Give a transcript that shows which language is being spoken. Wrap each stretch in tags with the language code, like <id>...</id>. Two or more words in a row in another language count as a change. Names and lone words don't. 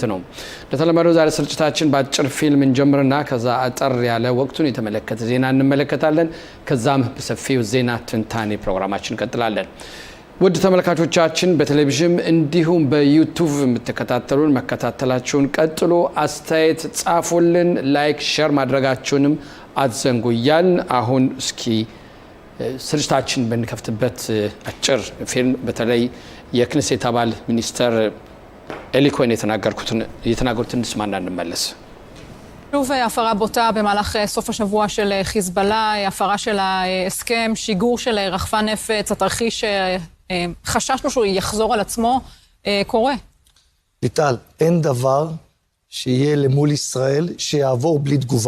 <am>ነው። ለተለመደው ዛሬ ስርጭታችን በአጭር ፊልም እንጀምርና ከዛ አጠር ያለ ወቅቱን የተመለከተ ዜና እንመለከታለን። ከዛም በሰፊው ዜና ትንታኔ ፕሮግራማችን እንቀጥላለን። ውድ ተመልካቾቻችን በቴሌቪዥን እንዲሁም በዩቲዩብ የምትከታተሉን መከታተላችሁን ቀጥሎ አስተያየት ጻፉልን፣</am> <en>like share</en> <am>ማድረጋችሁንም አትዘንጉያን። አሁን እስኪ ስርጭታችን በንከፍትበት አጭር ፊልም በተለይ የክኔሴት አባል ሚኒስተር אלי כהן የተናገሩትን እንስማና እንመለስ።</am> <he>שוב הפרה בוטה במהלך סוף השבוע של חיזבאללה, הפרה של ההסכם, שיגור של רחפן נפץ, התרחיש חששנו שהוא יחזור על עצמו, קורה. ליטל, אין דבר שיהיה למול ישראל שיעבור בלי תגובה.</he>